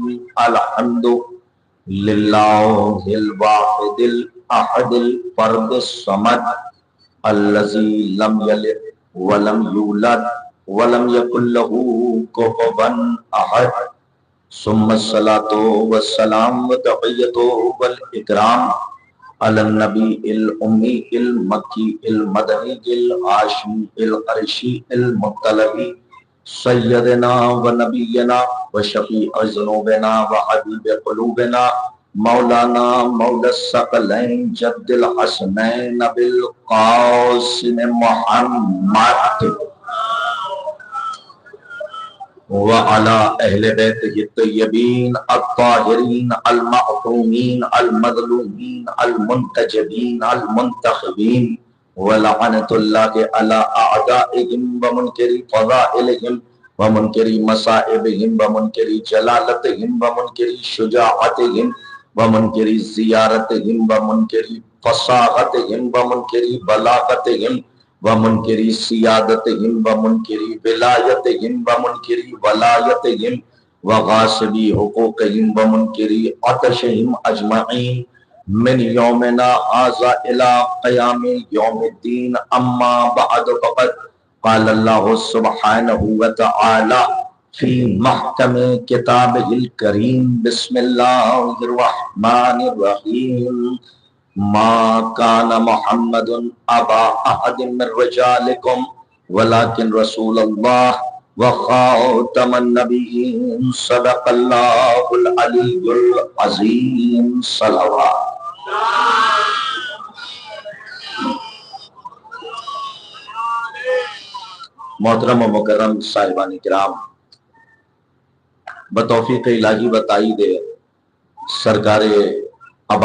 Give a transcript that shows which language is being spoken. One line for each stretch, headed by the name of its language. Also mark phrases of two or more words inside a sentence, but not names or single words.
Arabic: الحمد للہ الواحد الاحد الفرد الصمد الذی لم یلد ولم یولد ولم یکن له کفوا احد. ثم الصلاة والسلام وتحیۃ والاکرام علی النبی الأمی المکی المدنی الہاشمی القرشی المطلبی سیدنا و نبینا و شفیع ذنوبنا و حبیب قلوبنا مولانا مولا الثقلین جد الحسنین بالقاسم محمد وعلى اہل بیتہ الطیبین الطاہرین المعصومین المظلومین المنتجبین المنتخبین ولعنۃ اللہ علی اعدائہم ومنکری فضائلہم ومنکری مصائبہم ومنکری جلالتہم ومنکری شجاعتہم ومنکری زیارتہم ومنکری فصاحتہم ومنکری بلاغتہم ومنکری سیادتہم ومنکری ولایتہم ومنکری ولایتہم وغاصبی حقوقہم ومنکری عطشہم اجمعین من یومنا ھذا الی قیام یوم الدین. اما بعد فقد قال اللہ سبحانہ وتعالی فی محکم کتابہ الکریم. بسم اللہ الرحمن الرحیم. ما کان محمد ابا احد من رجالکم ولکن رسول اللہ وخاتم النبیین. صدق اللہ العلی العظیم. صلوات.
Urdu: محترم و مکرم صاحبان کرام، بتوفیق الہی و تائید سرکار ابا